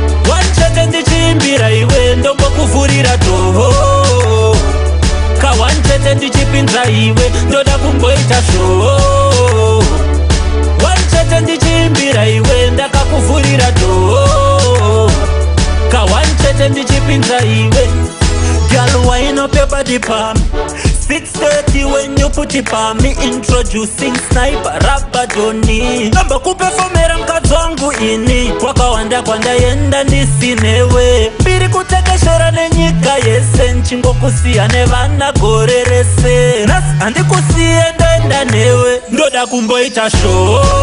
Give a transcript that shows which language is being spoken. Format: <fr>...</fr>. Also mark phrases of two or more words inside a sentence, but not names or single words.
<sn>One chete ndichiimbira iwe, ndombokuvhurira toho. Ka one chete ndichipinza iwe, ndoda kumboita show. One chete ndichiimbira iwe, ndakakuvhurira toho. Ka one chete ndichipinza iwe.</sn> <en>Girl, wind up your body palm. Six thirty when you put it palm. Me introducing Sniper, Rapper Johnny.</en> <sn>Namba kupefomera mukadzi wangu ini. Kwakawanda kwandaenda ndisinewe. Mbiri kutekeshera nenyika yese. Nchingokusiya nevana gore rese. Nas-, handikusiye ndoenda newe. Ndoda kumboita show.</sn>